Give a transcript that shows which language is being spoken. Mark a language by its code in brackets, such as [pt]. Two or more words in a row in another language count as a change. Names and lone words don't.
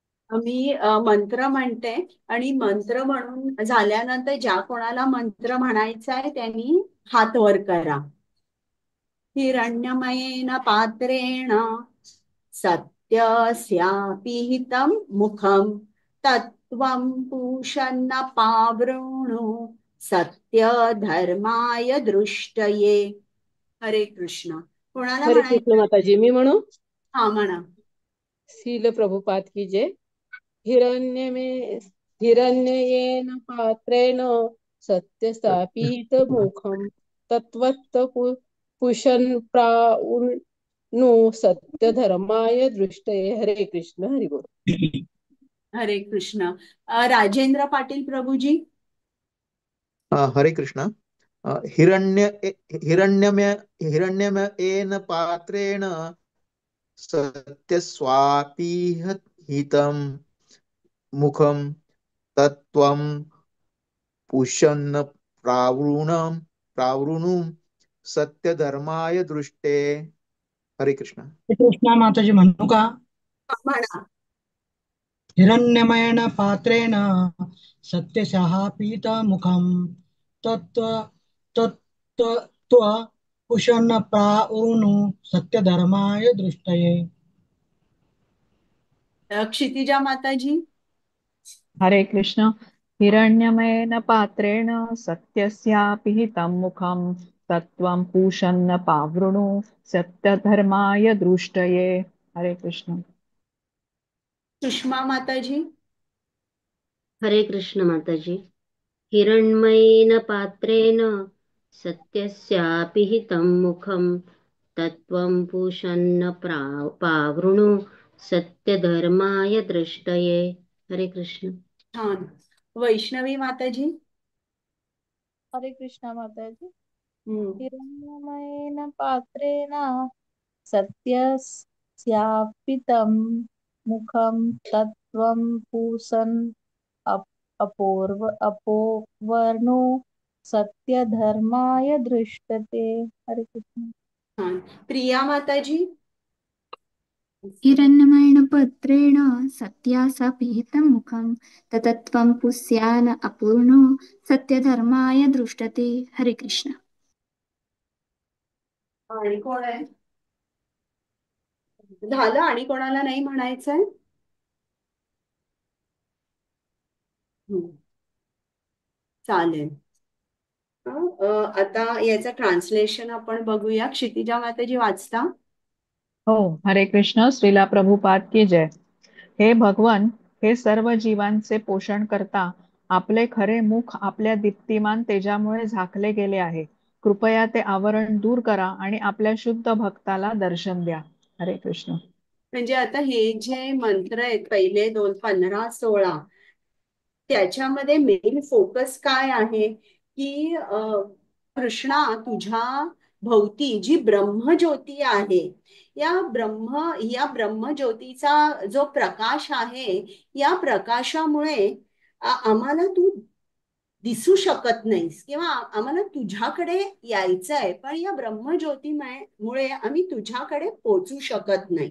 [mr] मी मंत्र म्हणते आणि मंत्र म्हणून झाल्यानंतर ज्या कोणाला मंत्र म्हणायचा आहे त्यांनी हात वर करा. [sa] हिरण्यमयेन पात्रेण सत्यस्यापिहितं मुखं तत्त्वं पूषन्न पावृणु सत्यधर्माय दृष्टये. [mr] हरे कृष्ण. कोणाला हरे कृष्ण म्हणायचं? माताजी, मी म्हणू? हा, म्हणा. शील प्रभुपाद की जय. [sa] हिरण्य में हिरण्ययेन पात्रेण सत्यस्थापित मुखम तत्वत पुशन प्राउनु सत्य धर्माय दृष्टये. [mr] हरे कृष्ण, हरि बोल. हरे कृष्ण. राजेंद्र पाटील प्रभूजी. हरे कृष्ण. [sa] हिरण्य हिरण्यमय हिरण्यमयेन पात्रेण सत्यस्वापिहितं मुखं तत्त्वं पुष्यन् प्रावृणु सत्यधर्माय दृष्टे. [mr] हरे कृष्ण. कृष्णा माताजी म्हणू का? म्हणा. [sa] हिरण्यमयेन पात्रेण सत्यशः पीतमुखं तत्त्व तत्त्व कुशन प्राऊनु सत्यधर्माय दृष्टये. [mr] क्षितिजा माताजी. हरे कृष्ण. [sa] हिरण्यमयेन पात्रेण सत्यस्यापिहितं मुखं तत्त्वं पूषन्न पावृणु सत्यधर्माय दृष्टये. [mr] हरे कृष्ण. सुषमा माताजी. हरे कृष्ण माताजी. [sa] हिरण्मयेन पात्रेण सत्यस्यापिहितं मुखं तत्त्वं पूषन्न पावृणु सत्यधर्माय दृष्टये. [mr] हरे कृष्ण. छान. वैष्णवी माताजी. हरे कृष्णा माताजी. हम्म. [sa] हिरण्यमयेन पात्रेण सत्यस्यापितं मुखं तत्त्वं पूषन् अपोवर्णो सत्यधर्माय दृष्टते. [mr] हरे कृष्ण. छान. प्रिया माताजी. [sa] हिरण्यमयेन पत्रेण सत्यासापिहितं मुखं ततत्त्वं पुष्यान अपूर्णो सत्यधर्माय दृष्टते. [mr] हरे कृष्ण. आणि कोण आहे? झालं. आणि कोणाला नाही म्हणायचंय? चालेल. आता याचं ट्रान्सलेशन आपण बघूया. क्षितिजा माताजी वाचता? हो. हरे कृष्ण. श्रीला प्रभुपाद की जय. हे भगवन, हे सर्व जीवांचे पोषण करता आपले खरे मुख आपल्या दीप्तिमान तेजामुळे झाकले गेले आहे. कृपया ते आवरण दूर करा आणि आपल्या शुद्ध भक्ताला दर्शन द्या. हरे कृष्ण. म्हणजे आता हे जे मंत्र आहेत पहिले 2, 15, 16, त्याच्यामध्ये [en] main focus [mr] काय आहे की कृष्णा, तुझ्या भोवती जी ब्रह्मज्योती आहे, या ब्रह्मज्योतीचा जो प्रकाश आहे, या प्रकाशामुळे आम्हाला तू दिसू शकत नाहीस किंवा आम्हाला तुझ्याकडे यायचंय, पण या ब्रह्मज्योतीमुळे आम्ही तुझ्याकडे पोचू शकत नाही.